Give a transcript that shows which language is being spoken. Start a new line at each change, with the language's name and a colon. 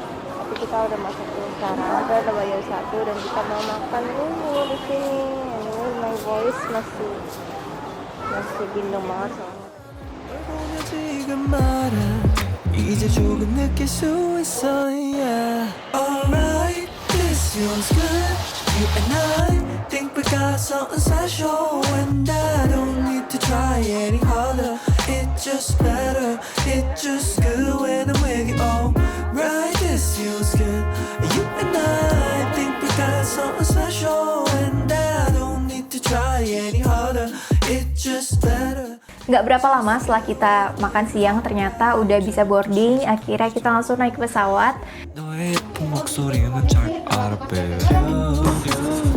Indonesian: Tapi kita udah masuk ke sekarang, udah bayar 1 dan kita mau makan dulu di sini.
English: Anyway, my voice
Indonesian: masih bindeng banget soalnya.
Korean: 지금 말아 이제 조금 느낄 수 있어 yeah.
English: Alright, this feels good. You and I think we got something special, and I don't need to try any harder. It just better, it just good when I'm with you. Alright, this feels good. You and I think we got something special, and I don't need to try any harder. It just better.
Indonesian: Nggak berapa lama setelah kita makan siang, ternyata udah bisa boarding. Akhirnya kita langsung naik pesawat.
Korean: 너의 예쁜 목소리만 잘 알아 baby.